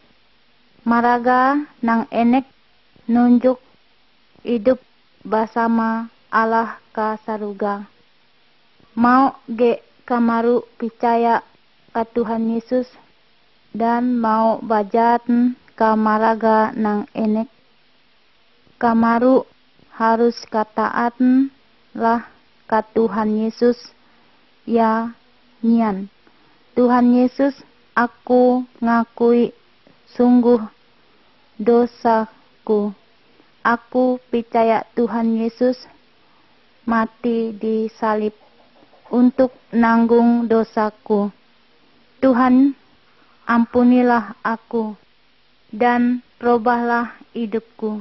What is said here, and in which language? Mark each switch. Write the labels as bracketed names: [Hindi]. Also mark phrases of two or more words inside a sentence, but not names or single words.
[Banjar] Maraga nang enek nunjuk hidup bersama Allah ka saruga. Mau ge kamaru percaya ka Tuhan Yesus dan mau bajat ka maraga nang enek, kamaru harus kataat lah ka Tuhan Yesus ya nyian. [Indonesian] Tuhan Yesus, aku ngakui sungguh dosaku. Aku percaya Tuhan Yesus mati di salib untuk nanggung dosaku. Tuhan, ampunilah aku dan robahlah hidupku.